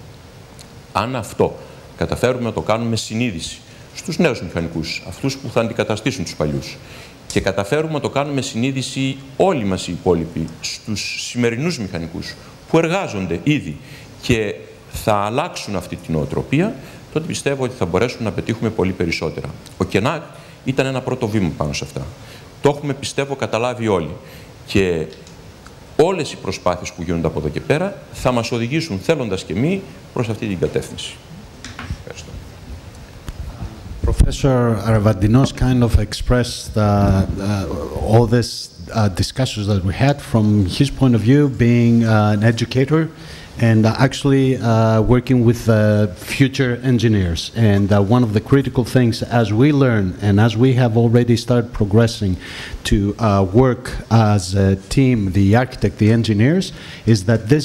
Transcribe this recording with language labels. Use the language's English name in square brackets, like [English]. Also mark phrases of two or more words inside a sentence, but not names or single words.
[Greek] Αν αυτό καταφέρουμε να το κάνουμε συνείδηση στους νέους μηχανικούς, αυτούς που θα αντικαταστήσουν τους παλιούς, και καταφέρουμε να το κάνουμε συνείδηση όλοι μας οι υπόλοιποι στους σημερινούς μηχανικούς που εργάζονται ήδη και θα αλλάξουν αυτή την νοοτροπία, τότε πιστεύω ότι θα μπορέσουμε να πετύχουμε πολύ περισσότερα. Ο ΚΕΝΑΚ ήταν ένα πρώτο βήμα πάνω σε αυτά. Το έχουμε, πιστεύω, καταλάβει όλοι. Και όλες οι προσπάθειες που γίνονται από εδώ και πέρα θα μας οδηγήσουν, θέλοντας και εμείς, προς αυτή την κατεύθυνση. Ευχαριστώ. [English] Professor Aravandinos kind of expressed all this discussions that we had from his point of view, being an educator and actually working with future engineers. And one of the critical things as we learn and as we have already started progressing to work as a team, the architect, the engineers, is that this